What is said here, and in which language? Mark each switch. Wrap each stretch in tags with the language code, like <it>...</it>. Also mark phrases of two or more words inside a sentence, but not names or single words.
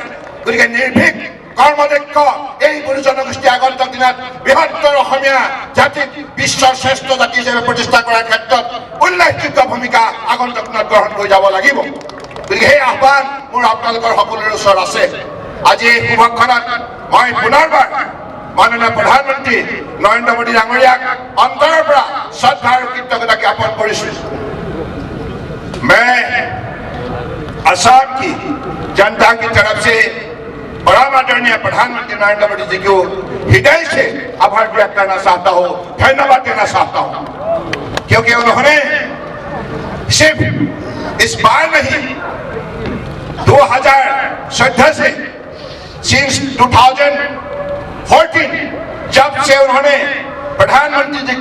<as>গতিকে নিৰ্ভীক কৰ্মদক্ষ এই বড়ো জনগোষ্ঠী আগন্তুক দিনত বৃহত্তৰ অসমীয়া জাতিক বিশ্বৰ শ্ৰেষ্ঠ জাতি হিচাপে প্ৰতিষ্ঠা কৰাৰ ক্ষেত্ৰত উল্লেখযোগ্য ভূমিকা আগন্তুক দিনত গ্ৰহণ কৰি যাব লাগিব। গতিকে সেই আহ্বান মোৰ আপোনালোকৰ সকলোৰে ওচৰত আছে। আজি এই শুভক্ষণত মই পুনৰবাৰ মাননীয় প্ৰধানমন্ত্ৰী নৰেন্দ্ৰ মোদী ডাঙৰীয়াক অন্তৰৰ পৰা শ্ৰদ্ধা আৰু কৃতজ্ঞতা জ্ঞাপন কৰিছোঁ।</as> <hi>मैं असम की जनता की तरफ से परम आदरणीय प्रधानमंत्री नरेंद्र मोदी जी को हृदय से आभार व्यक्त करना चाहता हूँ, धन्यवाद देना चाहता हूँ। क्योंकि उन्होंने सिर्फ इस बार नहीं, 2014 से सिंस 2014 जब से उन्होंने प्रधानमंत्री जी</hi>